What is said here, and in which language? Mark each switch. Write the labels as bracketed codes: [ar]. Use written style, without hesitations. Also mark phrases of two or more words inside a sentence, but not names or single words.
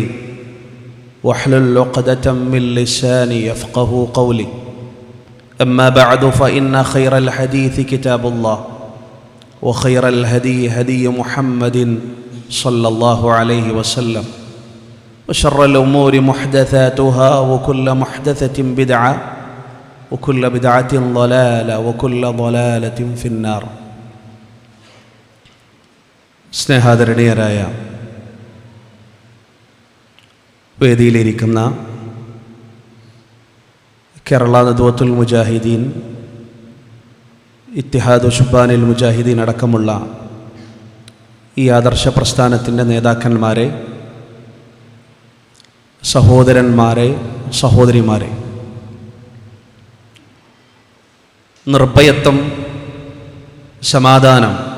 [ar] واحلل عقدة من لساني يفقه قولي أما بعد فإن خير الحديث كتاب الله وخير الهدي هدي محمد صلى الله عليه وسلم وشر الأمور محدثاتها وكل محدثة بدعة وكل بدعة ضلالة وكل ضلالة في النار. [ml] സ്നേഹാദരണീയരായ വേദിയിലിരിക്കുന്ന കേരള നദ്വത്തുൽ മുജാഹിദീൻ, ഇത്തിഹാദു ശുബാനിൽ മുജാഹിദീൻ അടക്കമുള്ള ഈ ആദർശ പ്രസ്ഥാനത്തിൻ്റെ നേതാക്കന്മാരെ, സഹോദരന്മാരെ, സഹോദരിമാരെ, നിർഭയത്വം, സമാധാനം,